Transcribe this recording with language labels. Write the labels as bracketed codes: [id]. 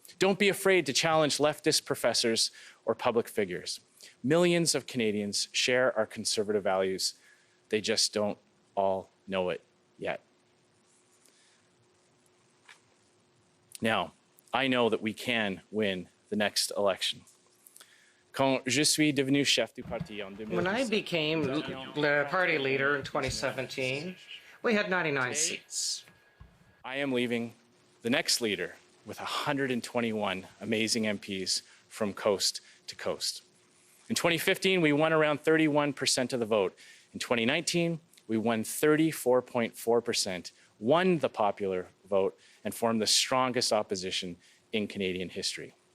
[en] Don't be afraid to challenge leftist professors or public figures. Millions of Canadians share our conservative values. They just don't all know it yet. Now, I know that we can win the next election. [fr] Quand je suis devenu chef du parti en 2017, [en] when I became the party leader in 2017, we had 99 seats. I am leaving the next leader with 121 amazing MPs from coast to coast. In 2015, we won around 31% of the vote. In 2019, we won 34.4%, won the popular vote, and formed the strongest opposition in Canadian history.